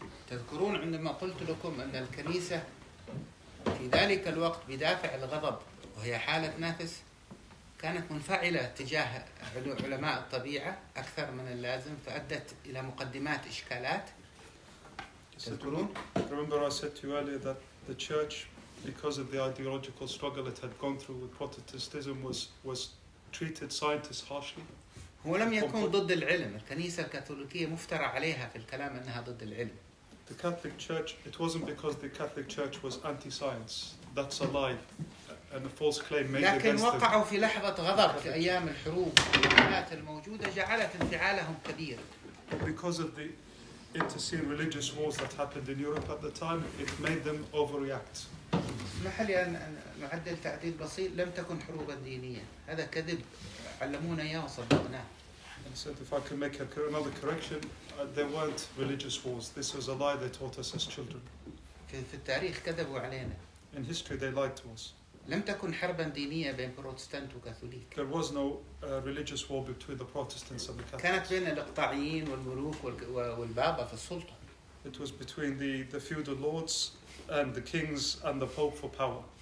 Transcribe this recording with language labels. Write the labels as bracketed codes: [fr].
[ar] تذكرون عندما قلت لكم أن الكنيسة في ذلك الوقت بدافع الغضب وهي حالة نفس كانت منفعلة تجاه علماء الطبيعة أكثر من اللازم فأدت إلى مقدمات إشكالات. تذكرون؟ [en] Remember I said to you earlier that the church, because of the ideological struggle it had gone through with Protestantism, was treated scientists harshly. [ar] هو لم يكن ضد العلم. الكنيسة الكاثوليكية مفترى عليها في الكلام أنها ضد العلم. [en] The Catholic Church, it wasn't because the Catholic Church was anti-science. That's a lie and a false claim made [ar] لكن [en] against [ar] وقعوا في لحظة غضب في أيام الحروب والحالات الموجودة جعلت انفعالهم كبير. [en] Because of the internecine religious wars that happened in Europe at the time, it made them overreact. [ar] اسمح لي أن نعدل تعديل بسيط. لم تكن حروبا دينية. هذا كذب علمونا إياه وصدقناه. [en] And said if I can make another correction, there weren't religious wars. This was a lie they taught us as children. [ar] في التاريخ كذبوا علينا. [en] In history they lied to us. [ar] لم تكن حربا دينية بين بروتستانت وكاثوليك. [en] There was no religious war between the Protestants and the Catholics. [ar] كانت بين الإقطاعيين والملوك والبابا في السلطة. [en] It was between the feudal lords and the kings and the Pope for power.